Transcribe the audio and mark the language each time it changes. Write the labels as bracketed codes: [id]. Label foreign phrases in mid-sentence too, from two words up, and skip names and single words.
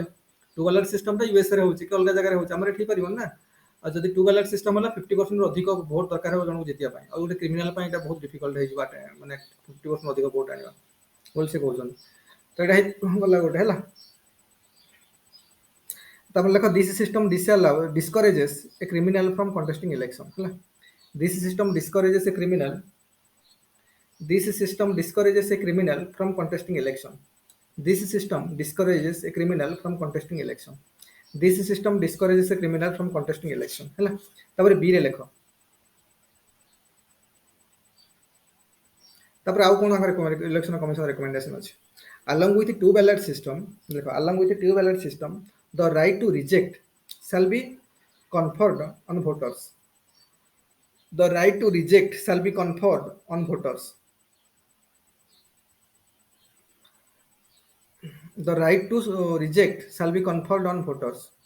[en] two ballot system [or] ୟୁଏସ୍ରେ ହେଉଛି କି ଅଲଗା ଜାଗାରେ ହେଉଛି, ଆମର ଏଠି ହେଇପାରିବନି ନା। ଆଉ ଯଦି [en] two ballot system [or] ହେଲା 50% ଅଧିକ ଭୋଟ ଦରକାର ହେବ ଜଣକୁ ଜିତିବା ପାଇଁ, ଆଉ ଗୋଟେ କ୍ରିମିନାଲ ପାଇଁ ଏଇଟା ବହୁତ ଡିଫିକଲ୍ଟ ହେଇଯିବ, ମାନେ 50% ଅଧିକ ଭୋଟ ଆଣିବା ବୋଲି ସେ କହୁଛନ୍ତି। ତ ଏଇଟା ଗଲା ଗୋଟେ ହେଲା। ତାପରେ ଲେଖ [en] this system discourages a criminal from contesting election [or] ହେଲା। [en] This system discourages a criminal from contesting election. This system discourages a criminal from contesting election. This system discourages a criminal from contesting election [or] ହେଲା। ତାପରେ B ରେ ଲେଖ। ତାପରେ ଆଉ କ'ଣ [en] election commission recommendation [or] ଅଛି? [en] Along with two ballot system, the right to reject shall be conferred on voters. The right to reject shall be conferred on voters. The right to reject shall be conferred on voters.